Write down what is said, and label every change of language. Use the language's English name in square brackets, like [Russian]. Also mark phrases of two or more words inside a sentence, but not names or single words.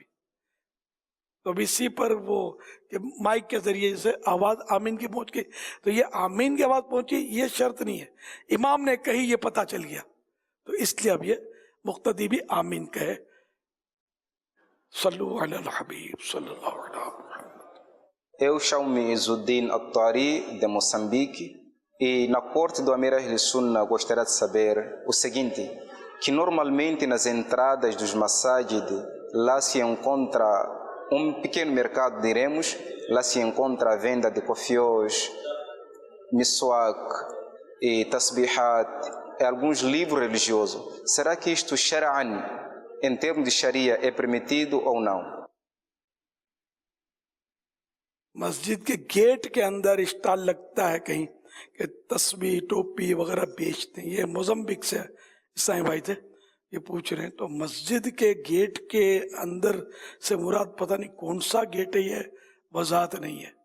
[Urdu] تو اب اسی پر وہ کہ مائک کے ذریعے سے آواز آمین کی پہنچ گئی, تو یہ آمین کی آواز پہنچی, یہ شرط نہیں ہے. امام نے کہی, یہ پتہ چل گیا, تو اس لیے اب یہ مقتدی بھی آمین کہے. [Arabic] صلو علی الحبیب صلی اللہ علیہ وسلم. [Portuguese] Eu chamo-me Izudin Atari de Moçambique e na corte do Amir Ahl-Sunna gostaria de saber o seguinte, que normalmente nas entradas dos masajid lá se encontra pequeno mercado, diremos, lá se encontra a venda de cofiós, [Arabic] miswak e tasbihat [Portuguese] e alguns livros religiosos. Será que isto shar'an, em termos de sharia, é permitido ou não? [Urdu] مسجد کے گیٹ کے اندر اسٹال لگتا ہے کہیں کہ تسبیح ٹوپی وغیرہ بیچتے ہیں. یہ موزمبیک سے عیسائی بھائی تھے, یہ پوچھ رہے ہیں. تو مسجد کے گیٹ کے اندر سے مراد پتہ نہیں کون سا گیٹ ہے, یہ وضاحت نہیں ہے.